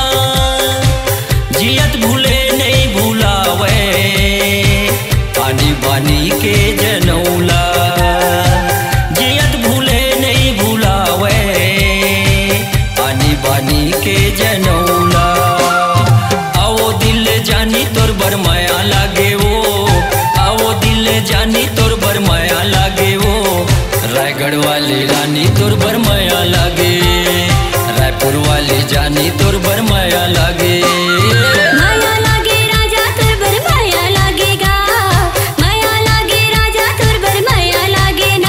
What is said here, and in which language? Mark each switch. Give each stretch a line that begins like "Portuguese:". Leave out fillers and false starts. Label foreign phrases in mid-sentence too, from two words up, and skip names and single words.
Bhojpuri: जियत भूले नहीं भूलावे पानी बानी के जनौला, जियत भूले नहीं भूलावे पानी बानी के जनौला।
Chhattisgarhi: जानी तोर बर माया लागे वो, आवो दिल जानी तोर बर माया लागे वो। रायगढ़ वाली रानी तोर बर माया लागे, रायपुर वाली जानी तोर बर माया लागे। माया लागे राजा तोर बर माया लागेगा, माया लागे राजा तोर बर माया लागे ना।